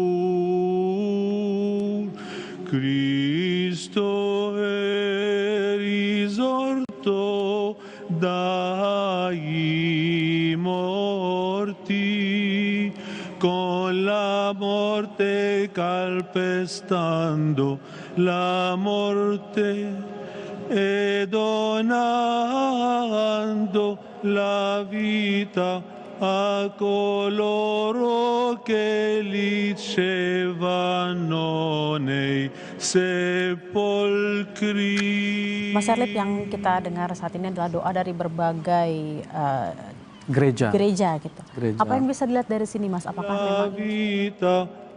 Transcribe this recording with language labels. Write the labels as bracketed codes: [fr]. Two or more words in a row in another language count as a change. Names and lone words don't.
[it] Cristo è risorto dai morti, con la morte calpestando la morte e donando la vita a coloro che dicevano nei sepolcri. [id] Mas Erlip, yang kita dengar saat ini adalah doa dari berbagai gereja gitu. Gereja. Apa yang bisa dilihat dari sini, Mas? Apakah memang